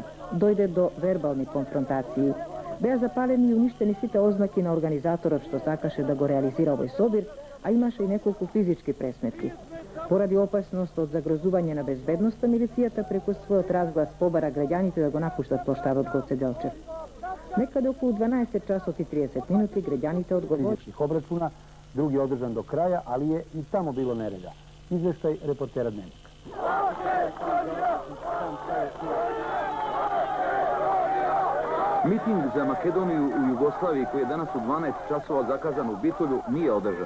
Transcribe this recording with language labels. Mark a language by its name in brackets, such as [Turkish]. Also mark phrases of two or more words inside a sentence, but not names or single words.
[Macedonian] Дојде до вербални конфронтации. Беа запалени и уништени сите ознаки на организаторот што сакаше да го реализира овој собир, а имаше и неколку физички пресметки. Поради опасност од загрозување на безбедноста, милицијата преку својот разглас побара граѓаните да го напуштат плоштадот Гоце Делчев. Некаде околу 12 часот и 30 минути граѓаните одговорија. Обрачуна, [Serbian] drugi održan do kraja, ali je i tamo bilo nereda. Izveštaj reportera Dnevnika. Miting za Makedoniju u Jugoslaviji, koji je danas u 12 časova zakazan u Bitolju, nije održan.